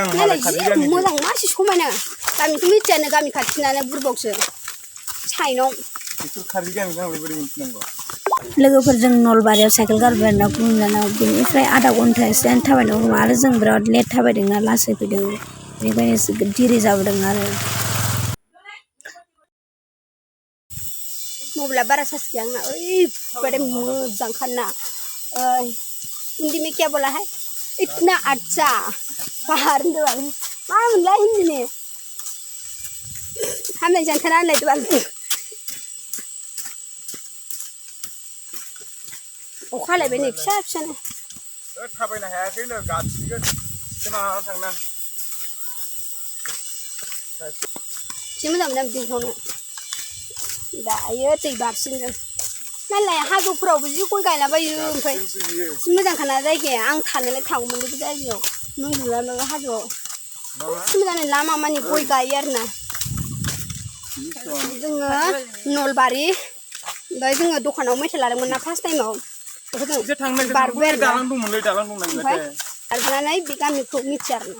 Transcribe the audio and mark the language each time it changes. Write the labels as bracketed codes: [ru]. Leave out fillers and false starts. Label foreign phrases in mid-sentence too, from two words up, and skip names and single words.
[brx] मोजां मासे समायना गामिखौ मिथियानो गामि खाथिनानो बुरबावसो साइनाव लोगोफोरजों नलबारियाव साइकेल गारबाय आरोना गुमैनाव बेनिफ्राय आधा घन्टासो थाबायनांगौ आरो जों बिराद लेट थाबायदोंना लासै फैदों बेनिखायनो दिरि जाबोदों आरो मबाइला बारा चार्ज गैया आंना ओरैबायदि मोजांखा ना [hi] हिंदी में क्या बोला है इतना अच्छा पहाड़ [brx] मा मोनलाय हिंदी में हामनाय जानखाना होनलाय बाल अखा हालायबाय नै फिसा फिसानो थाबायनो हायाखैनो गासिगोन खोना थांना जि मोजां मोनो दैखौनो दायो दै बारसिनगोन नालाय हाजोफोरावबो जि गय गायलाबायो ओमफ्राय जि मोजांखाना जायगाया आं थानोलाय थांगौमोन बे जायगायाव नों हाजोआव जि मोजां लामा मानि गय गायो आरोना जोङो नलबारि ओमफ्राय जोङो दखानाव मेथाइ लादोंमोन ना [en] first time [brx] बारबोबाय आरो ओमफ्राय बारबोनानै बे गामिखौ मिथिया आरोना